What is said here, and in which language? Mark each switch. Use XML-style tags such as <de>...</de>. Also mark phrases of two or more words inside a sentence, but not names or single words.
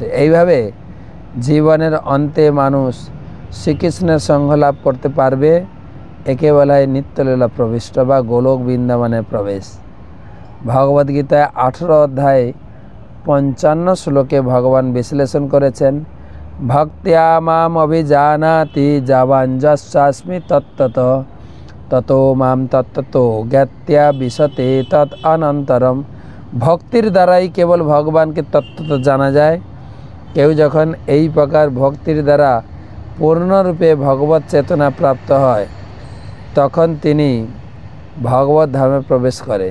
<bn>এইভাবে জীবনের অন্তে মানুষ শ্রীকৃষ্ণের সঙ্গ লাভ করতে পারবে। একে বলা হয় নিত্যলীলা প্রবিষ্ট বা গোলক বৃন্দাবনে প্রবেশ। ভগবদ্গীতায় 18 অধ্যায় 55 শ্লোকে ভগবান বিশ্লেষণ করেছেন,</bn> <sa>ভক্ত্যা মাম অভিজানাতি যাবাঞ্জস্মি তত্ত্বতঃ ততো মাম তত্ত্বতো জ্ঞাত্যা বিশতে তৎ অনন্তরম।</sa> <bn>ভক্তির দ্বারাই কেবল ভগবানকে তত্ত্বত জানা যায়। কেউ যখন এই প্রকার ভক্তির দ্বারা পূর্ণরূপে ভগবত চেতনা প্রাপ্ত হয় তখন তিনি ভগবত ধামে প্রবেশ করে।</bn>